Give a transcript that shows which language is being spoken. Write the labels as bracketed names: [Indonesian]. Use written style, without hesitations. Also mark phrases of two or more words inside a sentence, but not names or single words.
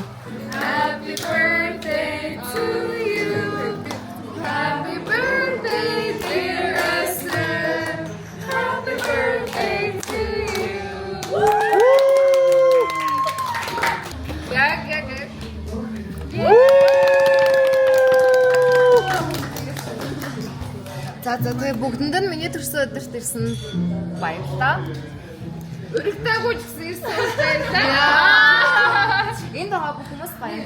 [English] Happy birthday to you. Happy birthday, dear Esther. Happy birthday to you. Yeah. [Mongolian] За тэгээ бүгдэнд нь миний төрсөн өдөрт ирсэн баярлалаа. Өргөдөөгүй ч гэсэн ирсэн баярлалаа. Энд байгаа бүх хүмүүс баярлалаа.